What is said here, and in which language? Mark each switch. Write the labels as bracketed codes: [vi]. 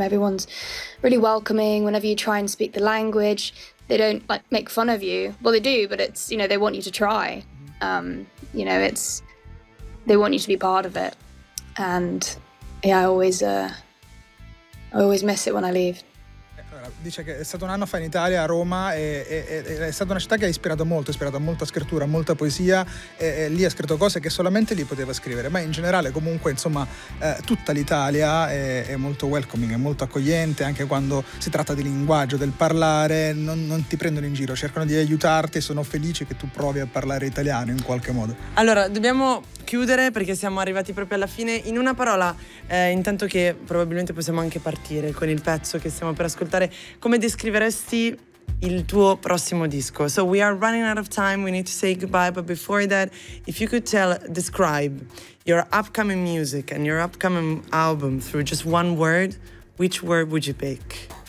[en] Everyone's really welcoming. Whenever you try and speak the language, they don't like make fun of you. Well, they do, but it's, you know, they want you to try. You know, it's, they want you to be part of it. And yeah, I always miss it when I leave. [it] Dice che è stato un anno fa in Italia, a Roma, è stata una città che ha ispirato molta scrittura, molta poesia, e lì ha scritto cose che solamente lì poteva scrivere, ma in generale comunque, insomma, tutta l'Italia è molto welcoming, è molto accogliente, anche quando si tratta di linguaggio, del parlare, non ti prendono in giro, cercano di aiutarti e sono felici che tu provi a parlare italiano in qualche modo. Allora, dobbiamo chiudere perché siamo arrivati proprio alla fine. In una parola, intanto che probabilmente possiamo anche partire con il pezzo che stiamo per ascoltare, come descriveresti il tuo prossimo disco? [en] So we are running out of time, we need to say goodbye, but before that, if you could describe your upcoming music and your upcoming album through just one word, which word would you pick?